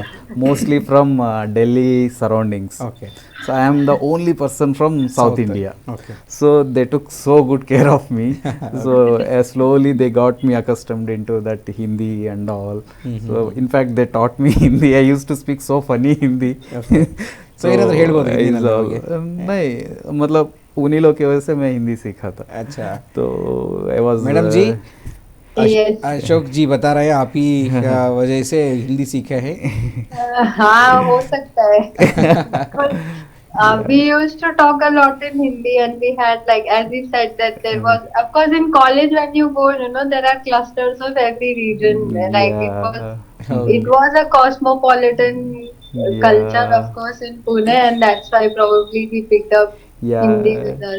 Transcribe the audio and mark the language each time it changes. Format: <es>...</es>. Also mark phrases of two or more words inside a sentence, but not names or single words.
<en>mostly from Delhi surroundings. Okay. So I am the only person from South South. India. Okay. So they took so good care of me. So slowly they got me accustomed into that Hindi and all. So in fact they taught me Hindi. I used to speak so funny Hindi. Okay. So</en> <kn>ಏನಾದರೂ ಹೇಳ್ಬೋದು ಹಿಂದಿನಲ್ಲಿ ನಮಗೆ?</kn> <hi>नहीं, मतलब उन्हीं लोग की वजह से मैं हिंदी सीखा था. अच्छा.</hi> <en>तो I was</en> <hi>मैडम जी,</hi> <en>Yes.</en> <hi>अशोक जी बता रहे हैं आप ही वजह से हिंदी सीखे हैं. हाँ, हो सकता है.</hi> <en>Because we used to talk a lot in Hindi, and we had, like as you said, that there was, of course, in college when you go, there are clusters of every region. Like it was a cosmopolitan culture, of course, in Pune, and that's why probably we picked up Hindi with us.</en>